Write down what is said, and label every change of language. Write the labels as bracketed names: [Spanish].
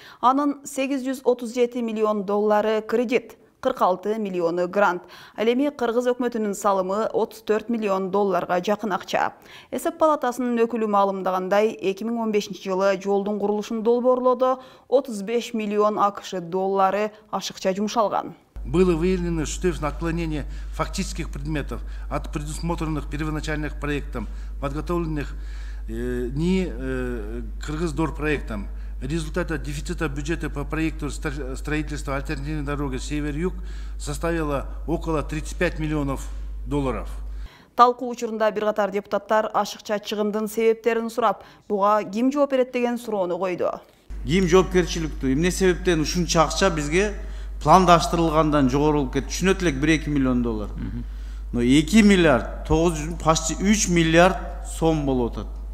[Kyrgyz] Анын $837 миллион кредит, 46 миллиону грант. Ал эми Кыргыз өкмөтүнүн салымы $34 миллион жакын акча. Эсеп палатасынын өкүлү маалымдагандай, 2015 жылы жолдун курулушун долбоорлоодо $35 миллион АКШ ашыкча жумшалган. [Russian] Было выявлено существенное отклонение фактических предметов от предусмотренных первоначальных проектом, подготовленных не Кыргыздорпроектом. Результат дефицита бюджета по проекту строительства альтернативной дороги Север-Юг составило около $35 миллионов. [Kyrgyz] Талкуу учурунда бир катар депутаттар ашыкча чыгымдын себептерин сурап, буга ким жооп берет деген суроону койду. Ким жоопкерчиликтүү? Эмне себептен ушунча акча бизге пландаштырылгандан жогорулуп кетти? Түшүнөт элек $1-2 миллион. Но 2 миллиард, 900, почти 3 миллиард сом болуп атат.